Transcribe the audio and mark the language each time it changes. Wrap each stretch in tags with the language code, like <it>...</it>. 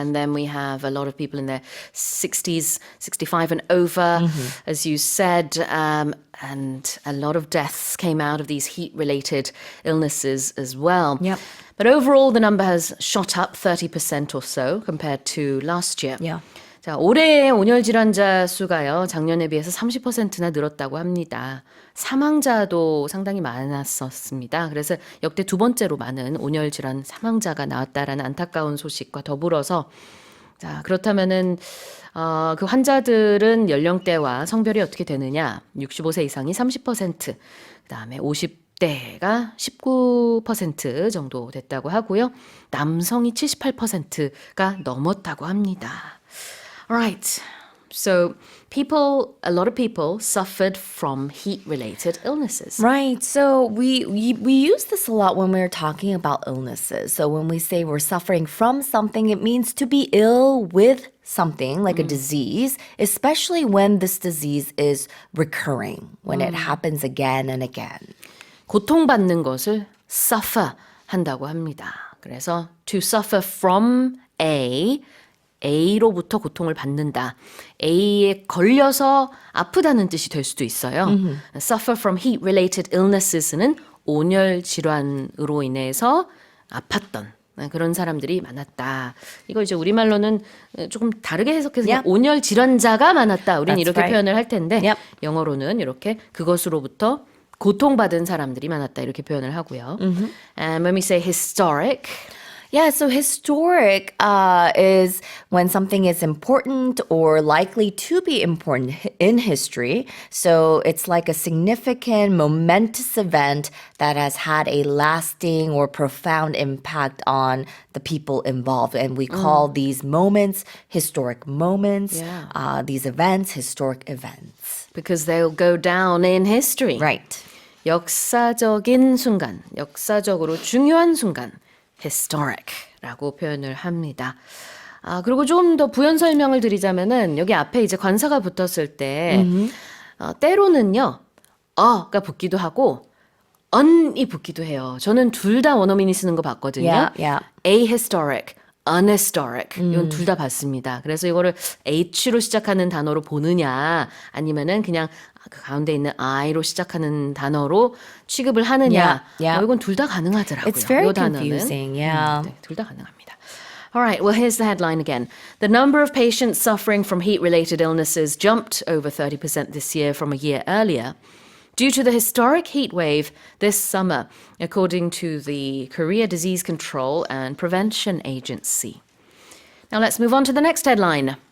<en>and then we have a lot of people in their 60s, 65 and over, as you said, and a lot of deaths came out of these heat-related illnesses as well. Yep. But overall, the number has shot up 30% or so compared to last year. Yeah.</en> <ko>자, 올해의 온열 질환자 수가요, 작년에 비해서 30%나 늘었다고 합니다. 사망자도 상당히 많았었습니다. 그래서 역대 두 번째로 많은 온열 질환 사망자가 나왔다라는 안타까운 소식과 더불어서, 자, 그렇다면은 그 환자들은 연령대와 성별이 어떻게 되느냐? 65세 이상이 30%, 그다음에 50대가 19% 정도 됐다고 하고요. 남성이 78%가 넘었다고 합니다.</ko> <en>All right. So a lot of people suffered from heat-related illnesses. Right. So we use this a lot when we're talking about illnesses. So when we say we're suffering from something, it means to be ill with something like a disease, especially when this disease is recurring, when it happens again and again.</en> <ko>고통받는 것을 suffer 한다고 합니다. 그래서 to suffer from A로부터 고통을 받는다. A에 걸려서 아프다는 뜻이 될 수도 있어요.</ko> <en>Suffer from heat-related illnesses</en> <ko>는 온열 질환으로 인해서 아팠던 그런 사람들이 많았다. 이거 이제 우리말로는 조금 다르게 해석해서</ko> <en>Yep.</en> <ko>온열 질환자가 많았다. 우리는</ko> <en>That's</en> <ko>이렇게</ko> <en>right.</en> <ko>표현을 할 텐데</ko> <en>Yep.</en> <ko>영어로는 이렇게 그것으로부터 고통받은 사람들이 많았다. 이렇게 표현을 하고요.</ko> <en>And when we say historic, Yeah, so historic is when something is important or likely to be important in history. So it's like a significant, momentous event that has had a lasting or profound impact on the people involved. And we call these moments historic moments, Yeah. these events historic events. because they'll go down in history. Right.</en> <ko>역사적인 순간, 역사적으로 중요한 순간, historic라고 표현을 합니다. 그리고 좀 더 부연 설명을 드리자면은 여기 앞에 이제 관사가 붙었을 때 때로는요, 가 붙기도 하고 on이 붙기도 해요. 저는 둘 다 원어민이 쓰는 거 봤거든요.</ko> <en>Yeah, yeah.</en> <ko>ahistoric, unhistoric 이건 둘 다 봤습니다. 그래서 이거를 H로 시작하는 단어로 보느냐 아니면은 그냥 그 가운데 있는 I로 시작하는 단어로 취급을 하느냐</ko> <en>Yeah, yeah.</en> <ko>이건 둘 다 가능하더라고요.</ko> <en>It's very</en> <ko>이 단어는.</ko> <en>confusing, yeah.</en> <ko>네, 둘 다 가능합니다.</ko> <en>All right, well, here's the headline again. The number of patients suffering from heat-related illnesses jumped over 30% this year from a year earlier due to the historic heat wave this summer, according to the Korea Disease Control and Prevention Agency. Now let's move on to the next headline.</en>